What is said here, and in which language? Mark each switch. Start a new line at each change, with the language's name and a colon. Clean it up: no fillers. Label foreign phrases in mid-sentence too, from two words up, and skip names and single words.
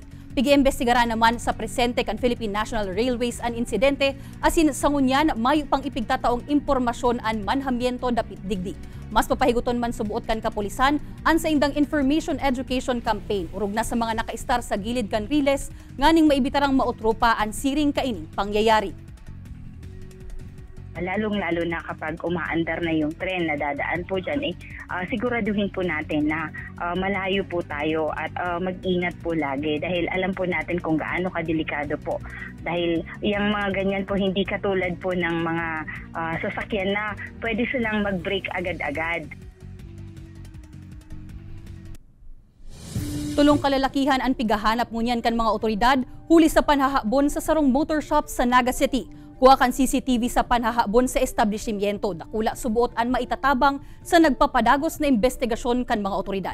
Bikol: Pigi-imbestigaran naman sa presente kan Philippine National Railways an insidente, asin sa ngunyan mayo pang ipigtataong impormasyon an manhamiento dapit digdi. Mas papahiguton man subuot kan kapulisan an sa indang
English: information education campaign
Bikol: urog na sa mga nakaistar sa gilid kan riles nganing maibitarang mautropa an siring kaining pangyayari.
Filipino: Lalong-lalo na kapag umaandar na yung tren na dadaan po dyan, siguraduhin po natin na malayo po tayo at mag-ingat po lagi dahil alam po natin kung gaano kadelikado po. Dahil yung mga ganyan po hindi katulad po ng mga sasakyan na pwede silang mag-brake agad-agad.
Bikol: Tulong kalalakihan ang pigahanap ngunyan kan mga otoridad huli sa panhahabon sa sarong motor shop sa Naga City. Kuha kan CCTV sa panhahabon sa establishmento, dakula subuot an maitatabang sa nagpapadagos na investigasyon kan mga otoridad.